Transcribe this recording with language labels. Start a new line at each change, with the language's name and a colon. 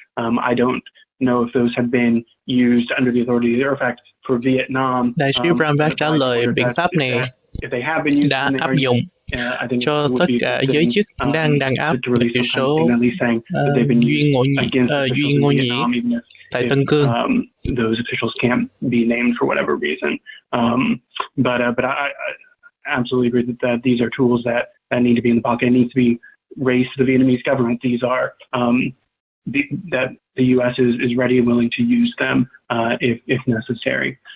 English: I don't know if those have been used under the authority or in fact for Vietnam.
Vietnamese: Đại sứ Brownback trả lời biện pháp này đã áp dụng cho tất cả giới chức đang đàn áp thiểu số Duy Ngô Nhĩ tại Tân Cương.
English: Those officials can't be named for whatever reason. But I absolutely agree that these are tools that need to be in the pocket. It needs to be raised to the Vietnamese government. These are that the U.S. is ready and willing to use them if necessary.